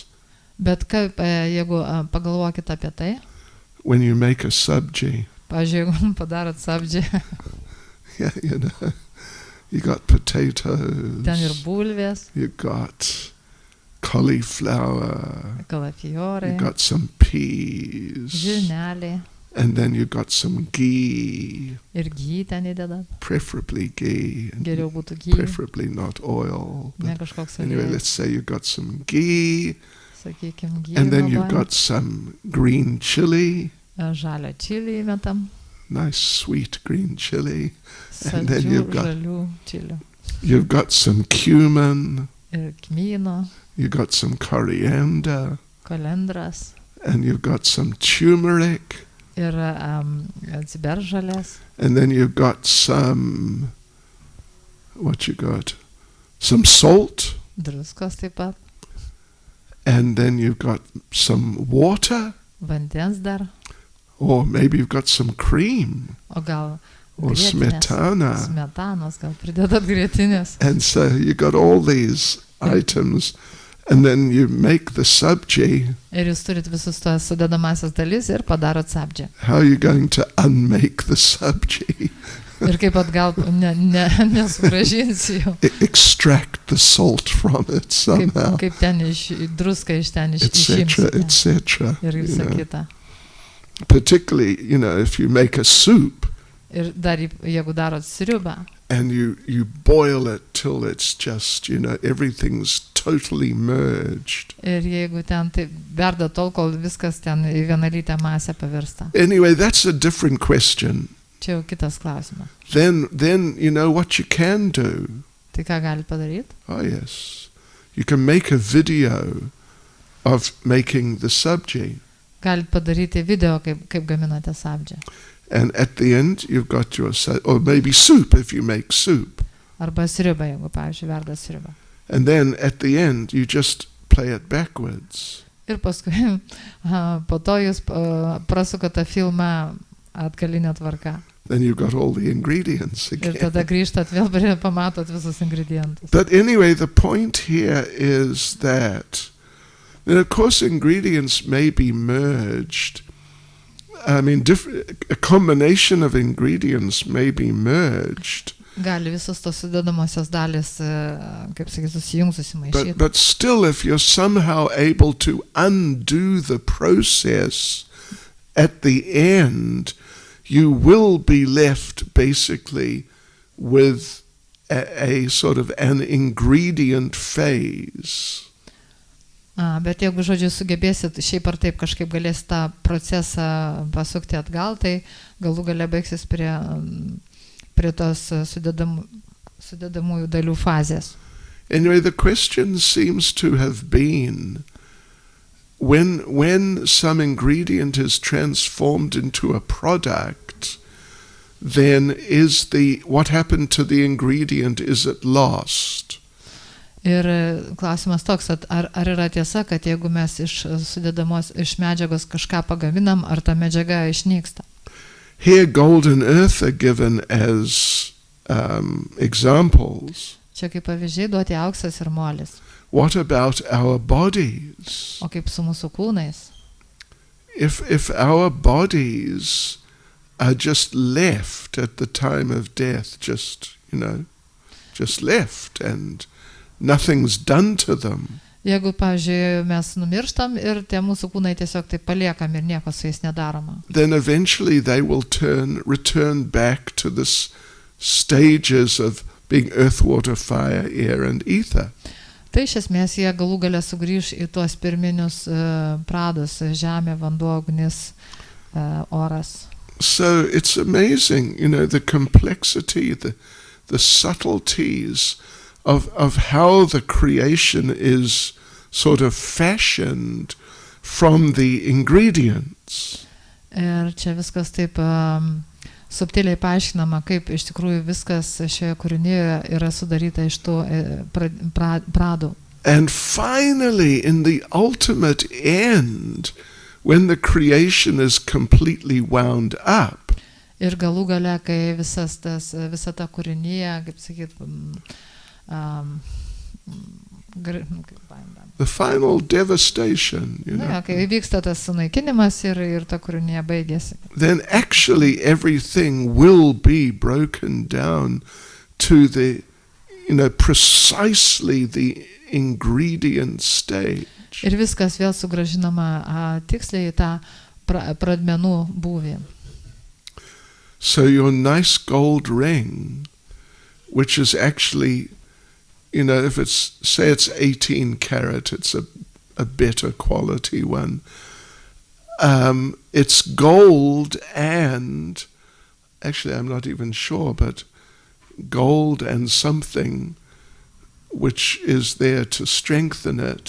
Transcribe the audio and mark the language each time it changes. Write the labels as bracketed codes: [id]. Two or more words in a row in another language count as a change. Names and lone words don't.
[lt] Bet kaip, jeigu pagalvokit apie tai, [en] When you make a sabji, [lt] pavyzdžiui, jeigu padarot sabdži, [en] yeah, you got potatoes, [lt] ten ir bulvės, [en] you got cauliflower, [lt] kalafijorai, [en] you got some peas, [lt] žirneliai [en] and then you got some ghee, [lt] ir ghee ten įdedat. [en] preferably ghee, and [lt] Geriau būtų ghee, [en] preferably not oil. [lt] ne [en] But [lt] kažkoks [en] anyway, [lt] aliejus. [en] let's say you got some ghee, [lt] Sakykim, ghee [en] and then you've [lt] naudojam. [en] got some green chili, [lt] Žalio čilį įmetam, [en] nice sweet green chili. And then [lt] saldžių, [en] you've got- [lt] žalių čilių [en] You've got some cumin, [lt] ir kmyno, [en] you've got some coriander, [lt] kolendras [en] and you've got some turmeric, [lt] ir ciberžalės, [en] and then you've got some, some salt, [lt] druskos taip pat, [en] and then you've got some water, [lt] vandens dar, [en] or maybe you've got some cream, [lt] o gal [en] or [lt] grietinės, smetana. smetanos, gal pridedat grietinės. [en] And so you got all these items, and then you make the sabji. [lt] Ir jūs turit visus tos sudedamasias dalis ir padarot sabdžią. [en] How are you going to unmake the sabji? [lt] Ir kaip atgal nesugrąžinsi jau. [en] Extract the salt from it somehow. [lt] Kaip ten druską iš ten [en] Etc. [lt] išimsi. [en] Etc. [lt] Ir [en] you [lt] visa [en] know. [lt] kita. [en] Particularly, if you make a soup [lt] Ir dar jeigu darot sriubą. [en] and you boil it till it's just, everything's totally merged. [lt] Ir jeigu ten tai verda tol, kol viskas ten į vienalytę masę pavirsta. [en] Anyway, that's a different question. [lt] Čia jau kitas klausimas. [en] Then what you can do. Tai ką gali padaryti? Oh yes. You can make a video of making the sabji. [lt] Galit padaryti video, kaip gaminate sabdžią. [en] And at the end, you've got your, or maybe soup if you make soup. [lt] Arba sriubą, jeigu, pavyzdžiui, verda sriubą. [en] And then at the end, you just play it backwards. [lt] Ir paskui, po to jūs prasukate filmą atgalinę tvarką. [en] Then you've got all the ingredients [lt] Ir [en] again. [lt] tada grįžtat vėl, pamatot visus ingredientus. [en] But anyway, the point here is that, of course, ingredients may be merged. I mean, a combination of ingredients may be merged. [lt] Gali visos tos sudedamosios dalis, kaip sakyt, susijungti, susimaišyti. [en] But still, if you're somehow able to undo the process at the end, you will be left basically with a sort of an ingredient phase. [lt] Bet jeigu, žodžiu, sugebėsit šiaip ar taip kažkaip galės tą procesą pasukti atgal, tai galų gale baigsis prie tos sudedamųjų dalių fazės. [en] Anyway, the question seems to have been, when some ingredient is transformed into a product, then what happened to the ingredient, is it lost? [lt] Ir klausimas toks, ar yra tiesa, kad jeigu mes iš medžiagos kažką pagaminam, ar ta medžiaga išnyksta? [en] Here gold and earth are given as examples. [lt] Čia kaip pavyzdžiai duoti auksas ir molis. [en] What about our bodies? [lt] O kaip su mūsų kūnais? [en] If our bodies are just left at the time of death, just left, and nothing's done to them. [lt] Jeigu, pavyzdžiui, mes numirštam ir tie mūsų kūnai tiesiog taip paliekam ir nieko su jais nedaroma. [en] Then eventually they will return back to the stages of being earth, water, fire, air and ether. [lt] Tai iš esmės jie galų gale sugrįž į tuos pirminius pradus – žemė, vanduo, ugnis, oras. [en] So it's amazing, the complexity, the subtleties of how the creation is sort of fashioned from the ingredients. [lt] Ir čia viskas taip subtiliai paaiškinama, kaip iš tikrųjų viskas šioje kūrinyje yra sudaryta iš tų pradų. [en] And finally, in the ultimate end, when the creation is completely wound up, [lt] ir galų gale, kai visa ta kūrinyje, kaip sakyt, [en] the final devastation, [lt] kai vyksta tas sunaikinimas ir ta kūrinyje baigėsi. [en] Then actually everything will be broken down to the, precisely the ingredient stage. [lt] Ir viskas vėl sugrąžinama tiksliai į tą pradmenų būvį. [en] So your nice gold ring, which is actually, if say it's 18 karat, it's a better quality one. It's gold and, actually I'm not even sure, but gold and something which is there to strengthen it.